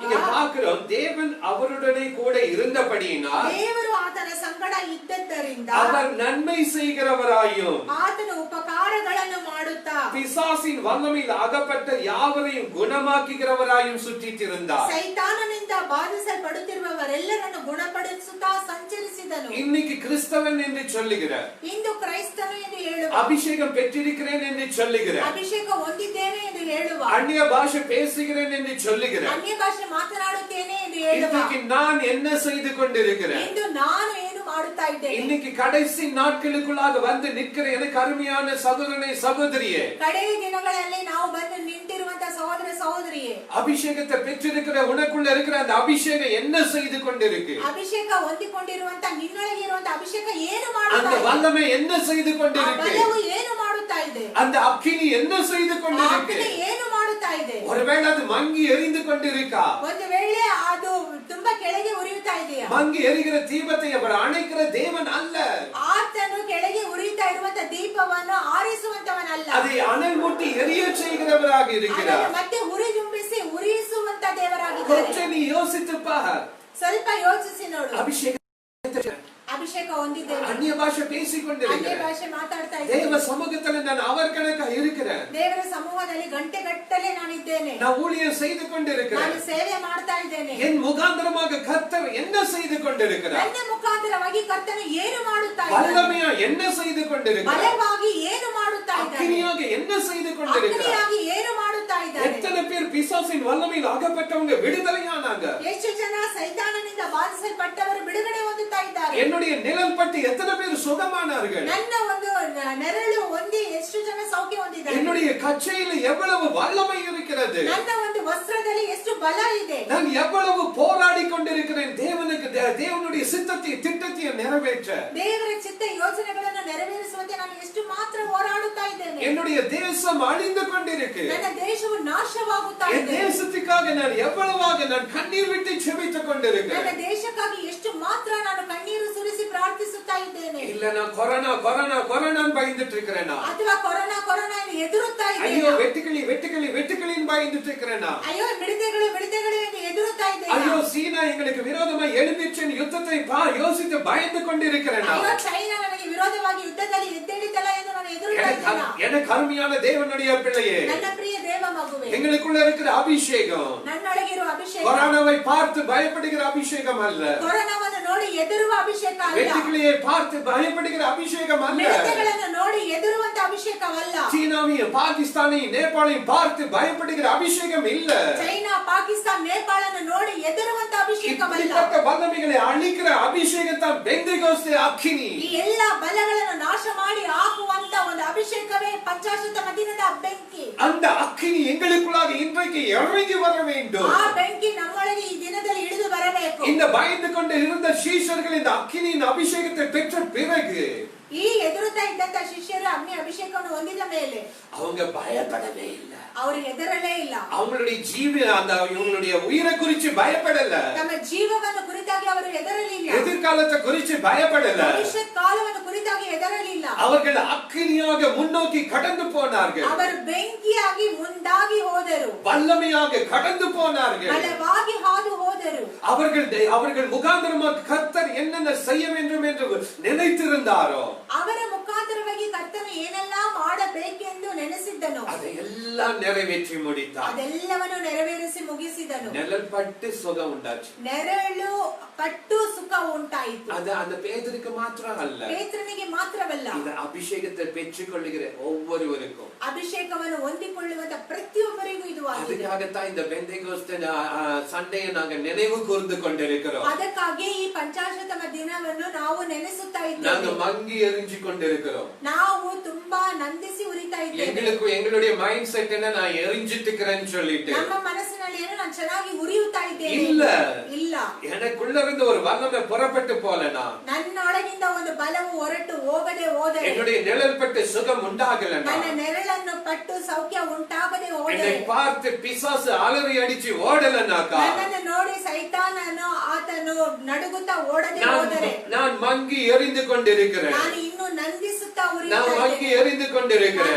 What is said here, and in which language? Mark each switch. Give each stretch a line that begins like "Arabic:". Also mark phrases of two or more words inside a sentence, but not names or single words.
Tamil: இங்க பார்க்கிறோம், தேவன் அவருடனே கூட இருந்தபடியினால்
Kannada: ದೇವರು ಆತನ ಸಂಗಡ ಇದ್ದದ್ದರಿಂದ
Tamil: அவர் நன்மை செய்கிறவராயும்
Kannada: ಆತನು ಉಪಕಾರಗಳನ್ನು ಮಾಡುತ್ತಾ
Tamil: பிசாசின் வல்லமையில் அகப்பட்ட யாவரையும் குணமாக்குகிறவராயும் சுற்றித்திருந்தார்.
Kannada: ಸೈತಾನನಿಂದ ಬಾಧಿಸಲ್ಪಡುತ್ತಿರುವವರೆಲ್ಲರನ್ನು ಗುಣಪಡಿಸುತ್ತಾ ಸಂಚರಿಸಿದನು.
Tamil: இன்னைக்கு கிறிஸ்தவன் என்று சொல்லுகிறார்,
Kannada: ಇಂದು ಕ್ರೈಸ್ತನು ಎಂದು ಹೇಳುವ,
Tamil: அபிஷேகம் பெற்றிருக்கிறேன் என்று சொல்லுகிறார்,
Kannada: ಅಭಿಷೇಕ ಹೊಂದಿದ್ದೇನೆ ಎಂದು ಹೇಳುವ,
Tamil: அந்நிய பாஷை பேசுகிறேன் என்று சொல்லுகிறார்.
Kannada: ಅನ್ಯ ಭಾಷೆ ಮಾತನಾಡುತ್ತೇನೆ ಎಂದು ಹೇಳುವ,
Tamil: இன்னைக்கு நான் என்ன செய்து கொண்டிருக்கிறேன்?
Kannada: ಇಂದು ನಾನು ಏನು ಮಾಡುತ್ತಾ ಇದ್ದೇನೆ?
Tamil: இன்னைக்கு கடைசி நாட்களுக்குள்ளாக வந்து நிற்கிற எனக்கு அருமையான சகோதரனே சகோதரியே,
Kannada: ಕಡೆಯ ದಿನಗಳಲ್ಲಿ ನಾವು ಬಂದು ನಿಂತಿರುವಂತ ಸಹೋದರ ಸಹೋದರಿಯೇ,
Tamil: அபிஷேகத்தை பெற்றிருக்கிற உனக்குள்ள இருக்கிற அந்த அபிஷேகம் என்ன செய்து கொண்டிருக்கு?
Kannada: ಅಭಿಷೇಕ ಹೊಂದಿಕೊಂಡಿರುವಂತ ನಿನ್ನೊಳಗೆ ಇರುವಂತ ಅಭಿಷೇಕ ಏನು
Tamil: அந்த
Kannada: ಮಾಡುತ್ತಾ ಇದೆ?
Tamil: வல்லமை என்ன செய்து
Kannada: ಆ
Tamil: கொண்டிருக்கு?
Kannada: ಬಲವು ಏನು ಮಾಡುತ್ತಾ ಇದೆ?
Tamil: அந்த அக்கினி என்ன செய்து
Kannada: ಆ
Tamil: கொண்டிருக்கு?
Kannada: ಅಗ್ನಿ ಏನು ಮಾಡುತ್ತಾ ಇದೆ?
Tamil: ஒருவேளை அது மங்கி எரிந்து கொண்டிருக்கா?
Kannada: ಒಂದು ವೇಳೆ ಅದು ತುಂಬಾ ಕೆಳಗೆ ಉರಿಯುತ್ತಾ ಇದೆಯಾ?
Tamil: மங்கி எரிகிற தீபத்தை அவர் அணைக்கிற தேவன் அல்ல.
Kannada: ಆತನು ಕೆಳಗೆ ಉರಿಯುತ್ತಾ ಇರುವಂತ ದೀಪವನ್ನು ಆರಿಸುವಂತವನಲ್ಲ.
Tamil: அதை அனல் மூட்டி எரிய செய்கிறவராக இருக்கிறார்.
Kannada: ಅದನ್ನು ಮತ್ತೆ ಉರಿಜುಂಬಿಸಿ ಉರಿಸುವಂತ ದೇವರಾಗಿದ್ದಾರೆ.
Tamil: கொஞ்சம் நீ யோசித்து பார்.
Kannada: ಸ್ವಲ್ಪ ಯೋಚಿಸಿ ನೋಡು.
Tamil: அபிஷேகம்
Kannada: ಅಭಿಷೇಕ ಹೊಂದಿದ್ದೇನೆ,
Tamil: அந்நிய பாஷை பேசிக்
Kannada: ಅನ್ಯ
Tamil: கொண்டிருக்கிறேன்.
Kannada: ಭಾಷೆ ಮಾತಾಡ್ತಾ
Tamil: தேவ
Kannada: ಇದ್ದೇನೆ,
Tamil: சமூகத்துல நான் அவர் கணக்கா இருக்கிறேன்.
Kannada: ದೇವರ ಸಮೂಹದಲ್ಲಿ ಗಂಟೆಗಟ್ಟಲೆ ನಾನಿದ್ದೇನೆ,
Tamil: நான் ஊழியம் செய்து கொண்டிருக்கிறேன்.
Kannada: ನಾನು ಸೇವೆ ಮಾಡ್ತಾ ಇದ್ದೇನೆ.
Tamil: என் முகாந்திரமாக கர்த்தர் என்ன செய்து கொண்டிருக்கிறார்?
Kannada: ನನ್ನ ಮುಖಾಂತರವಾಗಿ ಕರ್ತನು ಏನು ಮಾಡುತ್ತಾ ಇದ್ದಾನೆ?
Tamil: வல்லமையா என்ன செய்து கொண்டிருக்கிறார்?
Kannada: ಬಲವಾಗಿ ಏನು ಮಾಡುತ್ತಾ ಇದ್ದಾನೆ?
Tamil: அக்கினியாக என்ன செய்து கொண்டிருக்கிறார்?
Kannada: ಅಗ್ನಿಯಾಗಿ ಏನು ಮಾಡುತ್ತಾ ಇದ್ದಾನೆ?
Tamil: எத்தனை பேர் பிசாசின் வல்லமையில் அகப்பட்டவங்க விடுதலையானாங்க?
Kannada: ಎಷ್ಟು ಜನ ಸೈತಾನನಿಂದ ಬಾಧಿಸಲ್ಪಟ್ಟವರು ಬಿಡುಗಡೆ ಹೊಂದುತ್ತಾ ಇದ್ದಾರೆ?
Tamil: என்னுடைய நிழல் பட்டு எத்தனை பேர் சுகமானார்கள்?
Kannada: ನನ್ನ ಒಂದು ನೆರಳು ಹೊಂದಿ ಎಷ್ಟು ಜನ ಸೌಖ್ಯ ಹೊಂದಿದ್ದಾರೆ?
Tamil: என்னுடைய கச்சையில எவ்வளவு வல்லமை இருக்கிறது?
Kannada: ನನ್ನ ಒಂದು ವಸ್ತ್ರದಲ್ಲಿ ಎಷ್ಟು ಬಲ ಇದೆ.
Tamil: நான் எவ்வளவு போராடி கொண்டிருக்கிறேன் தேவனுடைய சித்தத்தை திட்டத்தை நிறைவேற்ற.
Kannada: ದೇವರ ಚಿತ್ತ ಯೋಜನೆಗಳನ್ನು ನೆರವೇರಿಸುವಂತೆ ನಾನು ಎಷ್ಟು ಮಾತ್ರ ಹೋರಾಡುತ್ತಾ ಇದ್ದೇನೆ.
Tamil: என்னுடைய தேசம் அழிந்து கொண்டிருக்கு.
Kannada: ನನ್ನ ದೇಶವು ನಾಶವಾಗುತ್ತಾ ಇದೆ.
Tamil: என் தேசத்துக்காக நான் எவ்வளவாக நான் கண்ணீர் விட்டு ஜெபித்துக் கொண்டிருக்கிறேன்.
Kannada: ನನ್ನ ದೇಶಕ್ಕಾಗಿ ಎಷ್ಟು ಮಾತ್ರ ನಾನು ಕಣ್ಣೀರು ಸುರಿಸಿ ಪ್ರಾರ್ಥಿಸುತ್ತಾ ಇದ್ದೇನೆ.
Tamil: இல்ல நான் கொரோனா பயந்துட்டு இருக்கிறேனா?
Kannada: ಅಥವಾ ಕೊರೋನಾ ಎದುರುತ್ತಾ ಇದ್ದೇನೆ.
Tamil: ஐயோ வெட்டுக்கிளின்னு பயந்துட்டு இருக்கிறேனா?
Kannada: ಅಯ್ಯೋ ಮಿಡತೆಗಳು ಎಂದು ಎದುರುತ್ತಾ ಇದ್ದೇನೆ.
Tamil: ஐயோ சீனா எங்களுக்கு விரோதமாக எழும்பிச்சு யுத்தத்தை யோசித்து பயந்து கொண்டிருக்கிறேனா?
Kannada: ಅಯ್ಯೋ ಚೈನಾ ನನಗೆ ವಿರೋಧವಾಗಿ ಯುದ್ಧದಲ್ಲಿ ಎದ್ದೇಳಿತಲ್ಲ ಎಂದು ನಾನು ಎದುರುತ್ತಾ ಇದ್ದೇನೆ.
Tamil: எனக்கு அருமையான தேவனுடைய பிள்ளையே,
Kannada: ನನ್ನ ಪ್ರಿಯ ದೇವ ಮಗುவே,
Tamil: எங்களுக்குள்ள இருக்கிற அபிஷேகம்
Kannada: ನನ್ನೊಳಗಿರುವ ಅಭಿಷೇಕ
Tamil: கொரோனாவை பார்த்து பயப்படுகிற அபிஷேகம் அல்ல.
Kannada: ಕೊರೋನಾವನ್ನು ನೋಡಿ ಎದುರುವ ಅಭಿಷೇಕ ಅಲ್ಲ.
Tamil: வெட்டுக்கிளியை பார்த்து பயப்படுகிற அபிஷேகம் அல்ல.
Kannada: ಮಿಡತೆಗಳನ್ನು ನೋಡಿ ಎದುರುವಂತ ಅಭಿಷೇಕವಲ್ಲ.
Tamil: சீனாவையும் பாகிஸ்தானையும் நேபாளையும் பார்த்து பயப்படுகிற அபிஷேகம் இல்ல.
Kannada: ಚೈನಾ ಪಾಕಿಸ್ತಾನ ನೇಪಾಳನ್ನು ನೋಡಿ ಎದುರುವಂತ ಅಭಿಷೇಕವಲ್ಲ.
Tamil: இப்படிப்பட்ட வல்லமைகளை அழிக்கிற அபிஷேகம் தான் பெந்தெகோஸ்தே அக்கினி.
Kannada: ಈ ಎಲ್ಲಾ ಬಲಗಳನ್ನು ನಾಶ ಮಾಡಿ ಹಾಕುವಂತ ಒಂದು ಅಭಿಷೇಕವೇ ಪಂಚಾಶತ ದಿನದ ಬೆಂಕಿ.
Tamil: அந்த அக்கினி எங்களுக்குள்ளாக இன்றைக்கு இறங்கி வர வேண்டும்.
Kannada: ಆ ಬೆಂಕಿ ನಮ್ಮೊಳಗೆ ಈ ದಿನದಲ್ಲಿ ಇಳಿದು ಬರಬೇಕು.
Tamil: இந்த பயந்து கொண்டு இருந்த சீஷர்கள் இந்த அக்கினியின் அபிஷேகத்தை பெற்ற பிறகு
Kannada: ಈ ಎದುರುತ್ತಾ ಇದ್ದಂತ ಶಿಷ್ಯರು ಅಗ್ನಿ ಅಭಿಷೇಕವನ್ನು ಹೊಂದಿದ ಮೇಲೆ
Tamil: அவங்க பயப்படவே இல்ல.
Kannada: ಅವರು ಹೆದರಲೇ ಇಲ್ಲ.
Tamil: அவங்களுடைய இவங்களுடைய உயிரை குறித்து பயப்படல.
Kannada: ತಮ್ಮ ಜೀವವನ್ನು ಕುರಿತಾಗಿ ಅವರು ಹೆದರಲಿಲ್ಲ.
Tamil: எதிர்காலத்தை குறித்து பயப்படல.
Kannada: ಭವಿಷ್ಯತ್ ಕಾಲವನ್ನು ಕುರಿತಾಗಿ ಹೆದರಲಿಲ್ಲ.
Tamil: அவர்கள் அக்கினியாக முன்னோக்கி கடந்து போனார்கள்.
Kannada: ಅವರು ಬೆಂಕಿಯಾಗಿ ಮುಂದಾಗಿ ಹೋದರು.
Tamil: வல்லமையாக கடந்து போனார்கள்.
Kannada: ಬಲವಾಗಿ ಹಾದು ಹೋದರು.
Tamil: அவர்கள் முகாந்திரமாக கர்த்தர் என்னென்ன செய்ய வேண்டும் என்று நினைத்திருந்தாரோ
Kannada: ಅವರ ಮುಖಾಂತರವಾಗಿ ಕರ್ತನು ಏನೆಲ್ಲ ಮಾಡಬೇಕೆಂದು ನೆನೆಸಿದ್ದನು
Tamil: அதையெல்லாம் நிறைவேற்றி முடித்தார்.
Kannada: ಅದೆಲ್ಲವನ್ನು ನೆರವೇರಿಸಿ ಮುಗಿಸಿದನು.
Tamil: நிழல் பட்டு சுகம் உண்டாச்சு.
Kannada: ನೆರಳು ಪಟ್ಟು ಸುಖ ಉಂಟಾಯಿತು.
Tamil: அது அந்த பேதுருக்கு மாத்திரம் அல்ல,
Kannada: ಪೇತ್ರನಿಗೆ ಮಾತ್ರವಲ್ಲ,
Tamil: இந்த அபிஷேகத்தை பெற்றுக்கொள்ளுகிற ஒவ்வொருவருக்கும்,
Kannada: ಅಭಿಷೇಕವನ್ನು ಹೊಂದಿಕೊಳ್ಳುವಂತ ಪ್ರತಿಯೊಬ್ಬರಿಗೂ ಇದು ಆಗಿದೆ.
Tamil: அதுக்காகத்தான் இந்த பெந்தெகோஸ்தே சண்டையை நாங்க நினைவு கூர்ந்து கொண்டிருக்கிறோம்.
Kannada: ಅದಕ್ಕಾಗಿ ಈ ಪಂಚಾಶತಮ ದಿನವನ್ನು ನಾವು ನೆನೆಸುತ್ತಾ ಇದ್ದೇವೆ.
Tamil: நாங்க மங்கி எரிஞ்சு கொண்டிருக்கிறோம்.
Kannada: ನಾವು ತುಂಬಾ ನಂದಿಸಿ ಉರಿತಾ ಇದ್ದೇವೆ.
Tamil: எங்களுடைய
English: mind set
Tamil: என்ன, நான் எரிஞ்சிட்டு இருக்கிறேன்னு சொல்லிட்டு
Kannada: ನಮ್ಮ ಮನಸ್ಸಿನಲ್ಲಿ ಏನು ನಾನು ಚೆನ್ನಾಗಿ ಉರಿಯುತ್ತಾ ಇದ್ದೇನೆ ಇಲ್ಲ.
Tamil: எனக்குள்ள இருந்து ஒரு வல்லமை புறப்பட்டு போலனா,
Kannada: ನನ್ನೊಳಗಿಂದ ಒಂದು ಬಲವು ಹೊರಟು ಹೋಗದೆ ಹೋದರೆ,
Tamil: என்னுடைய நிழல் பட்டு சுகம் உண்டாகலனா,
Kannada: ನನ್ನ ನೆರಳನ್ನು ಪಟ್ಟು ಸೌಖ್ಯ ಉಂಟಾಗದೆ ಹೋದರೆ,
Tamil: என்னை பார்த்து பிசாசு அலறி அடிச்சு ஓடலனாக்கா,
Kannada: ನನ್ನನ್ನು ನೋಡಿ ಸೈತಾನನು ಆತನು ನಡುಗುತ್ತಾ ಓಡದೆ ಹೋದರೆ,
Tamil: நான் மங்கி எரிந்து கொண்டிருக்கிறேன்.
Kannada: ನಾನು ಇನ್ನೂ ನಂದಿಸುತ್ತಾ ಉರಿಯುತ್ತಾ
Tamil: நான் மங்கி
Kannada: ಇದ್ದೇನೆ.
Tamil: எரிந்து கொண்டிருக்கிறேன்.